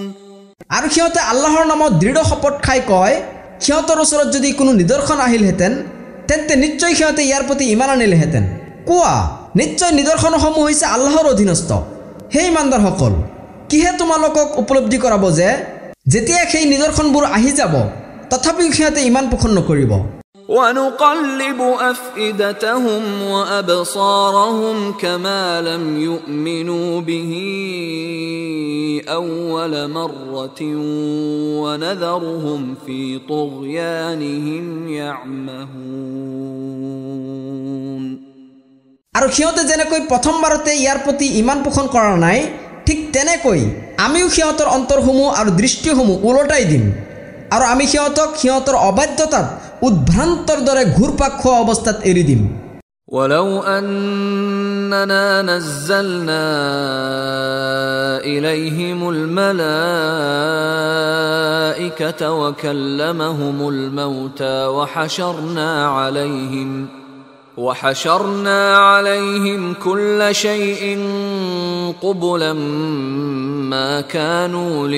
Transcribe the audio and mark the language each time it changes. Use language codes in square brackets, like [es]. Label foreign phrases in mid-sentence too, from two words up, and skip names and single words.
[as] আৰু সিহঁতে আল্লাহৰ নামত দৃঢ় শপত খাই কয়, সিহঁতৰ ওচৰত যদি কোনো নিদৰ্শন আহিলহেঁতেন তেন্তে নিশ্চয় সিহঁতে ইয়াৰ প্ৰতি ইমান আনিলেহেঁতেন। কোৱা, নিশ্চয় নিদৰ্শনসমূহ হৈছে আল্লাহৰ অধীনস্থ। হে ইমানদাৰসকল, কিহে তোমালোকক উপলব্ধি কৰাব যে যেতিয়া সেই নিদৰ্শনবোৰ আহি যাব তথাপিও সিহঁতে ইমান পোষণ নকৰিব। [ar] ونقلب أفئدتهم وأبصارهم كما لم يؤمنوا به أول مرة ونذرهم في طغيانهم يعمهون. [as] আৰু সিহঁতে যেনেকৈ প্ৰথমবাৰতে ইয়াৰ প্ৰতি ইমান পোষণ কৰা নাই, ঠিক তেনেকৈ আমিও সিহঁতৰ অন্তৰসমূহ আৰু দৃষ্টিসমূহ ওলটাই দিম, আৰু আমি সিহঁতক সিহঁতৰ অবাধ্যতাত উদ্ভ্ৰান্তৰ দৰে ঘূৰপাক খোৱা অৱস্থাত এৰি দিম। [ar] ولو أننا نزلنا إليهم الملائكة وكلمهم الموتى وحشرنا عليهم كل شيء قبلا ما كانوا